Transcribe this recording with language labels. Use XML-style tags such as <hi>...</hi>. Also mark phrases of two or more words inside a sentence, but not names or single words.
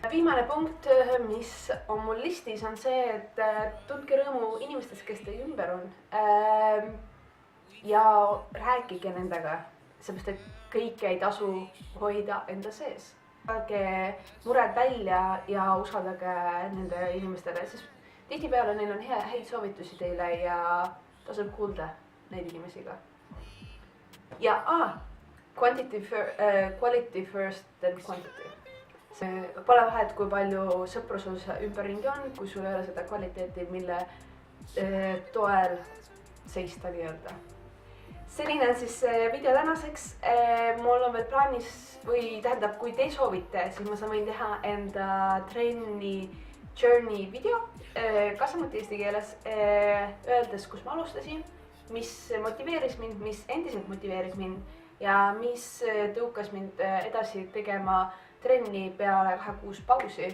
<et>Viimane punkt, mis on mul listis, on see, et tundke rõõmu inimestest, kes teie ümber on ja rääkige nendega, seepärast et kõike ei tasu hoida enda sees. Saage mured välja ja usaldage nende inimestele, sest tihtipeale neil on häid soovitusi teile ja tasub kuulda neid inimesi ka.</et> <en>Ja quality first than quantity.</en> <et>Pole vahet, kui palju sõpru sul ümberringi on, kui sul ei ole seda kvaliteeti, mille toel seista nii-öelda. Selline on siis video tänaseks. Mul on veel plaanis või tähendab, kui te soovite, siis ma võin teha enda trenni journey video, ka samuti eesti keeles, öeldes, kus ma alustasin, mis motiveeris mind, mis endiselt motiveerib mind ja mis tõukas mind edasi tegema trenni peale 2 kuus pausi.</et>